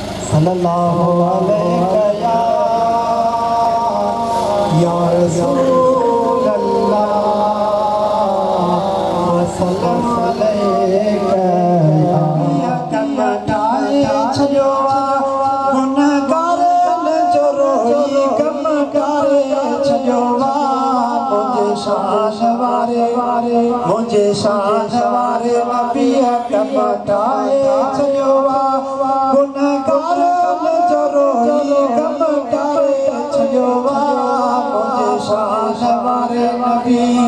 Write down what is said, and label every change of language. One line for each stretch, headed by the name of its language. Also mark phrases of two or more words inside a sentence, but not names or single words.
Arabic: صلی اللہ علیہ یا، یا رسول اللہ، وسلم علیہ
Sindhi: یا، یا کم ٹھائي ڇڏيو آ، گنهگارن جو روئي ڪم ڪري ڇڏيو آ، منهنجي شان واري، منهنجي شان واري نبي ڪم ٺاهي ڇڏيو آ، گنهگارن جو روئي ڪم ڪري ڇڏيو آ، منهنجي شان واري نبي.